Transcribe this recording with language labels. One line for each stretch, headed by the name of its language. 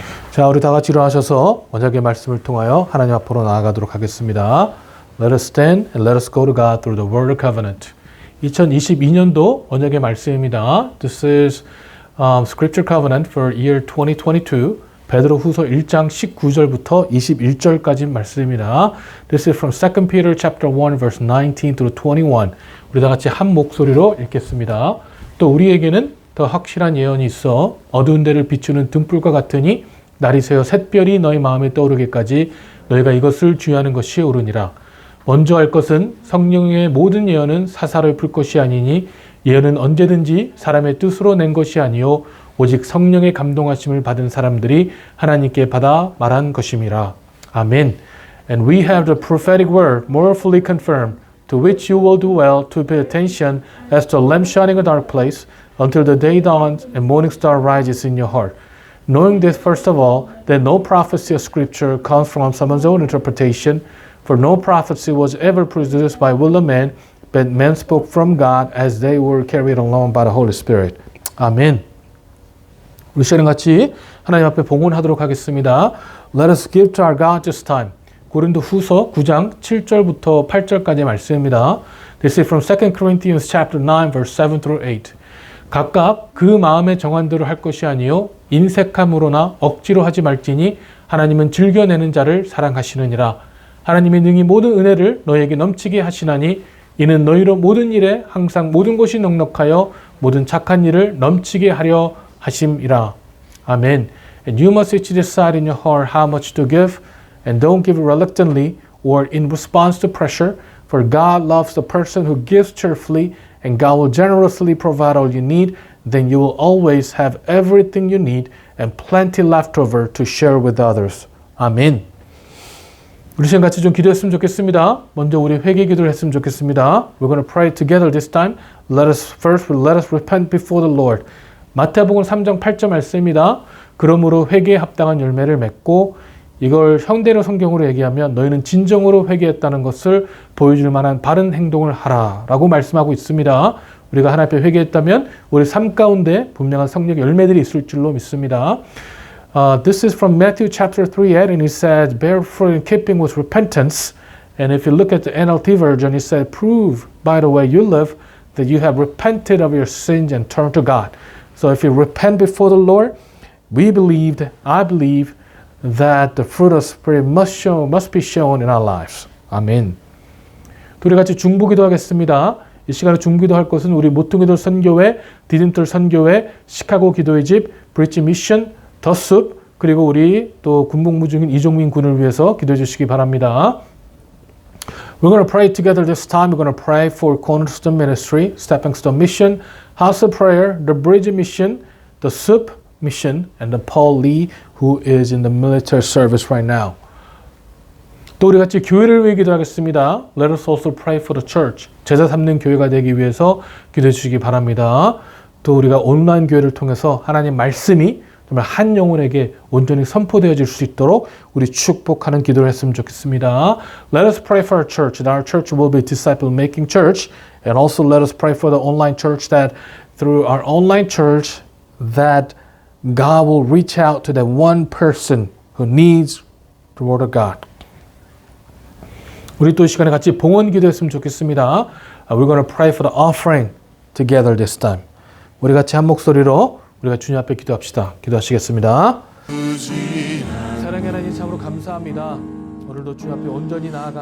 Korean: 자, 우리 다 같이 일어나셔서 언약의 말씀을 통하여 하나님 앞으로 나아가도록 하겠습니다.
English: Let us stand and let us go to God through the word of covenant.
Korean: 2022년도 언약의 말씀입니다.
English: This is Scripture Covenant for year 2022.
Korean: 베드로 후서 1장 19절부터 21절까지 말씀입니다.
English: This is from 2 Peter chapter 1 verse 19 through 21.
Korean: 우리 다 같이 한 목소리로 읽겠습니다. 또 우리에게는 더 확실한 예언이 있어 어두운 데를 비추는 등불과 같으니 날이 새어 샛별이 너희 마음에 떠오르기까지 너희가 이것을 주의하는 것이 옳으니라. 먼저 할 것은 성령의 모든 예언은 사사를 풀 것이 아니니 예언은 언제든지 사람의 뜻으로 낸 것이 아니요 오직 성령의 감동하심을 받은 사람들이 하나님께 받아 말한 것임이라. 아멘.
English: And we have the prophetic word more fully confirmed, to which you will do well to pay attention as to a lamp shining in a dark place until the day dawns and morning star rises in your heart. Knowing this, first of all, that no prophecy of Scripture comes from someone's own interpretation, for no prophecy was ever produced by will of man, but men spoke from God as they were carried along by the Holy Spirit.
Korean: 아멘. 우리 시간 같이 하나님 앞에 봉헌하도록 하겠습니다.
English: Let us give to our God this time.
Korean: 고린도 후서 9장 7절부터 8절까지의 말씀입니다.
English: This is from 2 Corinthians chapter 9 verse 7 through 8.
Korean: 각각 그 마음에 정한 대로 할 것이 아니요 인색함으로나 억지로 하지 말지니 하나님은 즐겨내는 자를 사랑하시느니라. 하나님이 능히 모든 은혜를 너희에게 넘치게 하시나니 이는 너희로 모든 일에 항상 모든 것이 넉넉하여 모든 착한 일을 넘치게 하려 하심이라. 아멘.
English: And you must each decide in your heart how much to give, and don't give reluctantly or in response to pressure, for God loves the person who gives cheerfully, and God will generously provide all you need. Then you will always have everything you need and plenty left over to share with others.
Korean: 아멘. 우리 시간 같이 좀 기도했으면 좋겠습니다. 먼저 우리 회개 기도를 했으면 좋겠습니다.
English: We're going to pray together this time. Let us repent before the Lord.
Korean: 마태복음 3장 8절 말씀입니다. 그러므로 회개에 합당한 열매를 맺고, 이걸 형대로 성경으로 얘기하면 너희는 진정으로 회개했다는 것을 보여줄 만한 바른 행동을 하라 라고 말씀하고 있습니다. 우리가 하나님 앞에 회개했다면 우리 삶 가운데 분명한 성령의 열매들이 있을 줄로 믿습니다.
English: This is from Matthew chapter 3:8, and it says, bear fruit in keeping with repentance. And if you look at the NLT version, it said, prove by the way you live that you have repented of your sins and turned to God. So if you repent before the Lord, I believe that the fruit of Spirit must be shown in our lives.
Korean: 아멘. 우리 같이 중보기도 하겠습니다. 이 시간에 중보기도 할 것은 우리 모퉁이돌 선교회, 디딤돌 선교회, 시카고 기도의 집, 브릿지 미션, 더 숲, 그리고 우리 또 군복무 중인 이종민 군을 위해서 기도해 주시기 바랍니다.
English: We're going to pray together this time. We're going to pray for Cornerstone Ministry, Stepping Stone Mission, House of Prayer, the Bridge Mission, the SUP Mission, and the Paul Lee, who is in the military service right now.
Korean: 또 우리 같이 교회를 위해 기도하겠습니다.
English: Let us also pray for the church.
Korean: 제자 삼는 교회가 되기 위해서 기도해 주시기 바랍니다. 또 우리가 온라인 교회를 통해서 하나님 말씀이 정말 한 영혼에게 온전히 선포되어질 수 있도록 우리 축복하는 기도를 했으면 좋겠습니다.
English: Let us pray for our church, that our church will be disciple-making church, and also let us pray for the online church, that through our online church, that God will reach out to that one person who needs the word of God.
Korean: 우리 또 이 시간에 같이 봉헌 기도했으면 좋겠습니다.
English: We're going to pray for the offering together this time.
Korean: 우리 같이 한 목소리로 우리가 주님 앞에 기도합시다. 기도하시겠습니다. 사랑의 하나님 참으로 감사합니다. 오늘도 주님 앞에 온전히 나아가며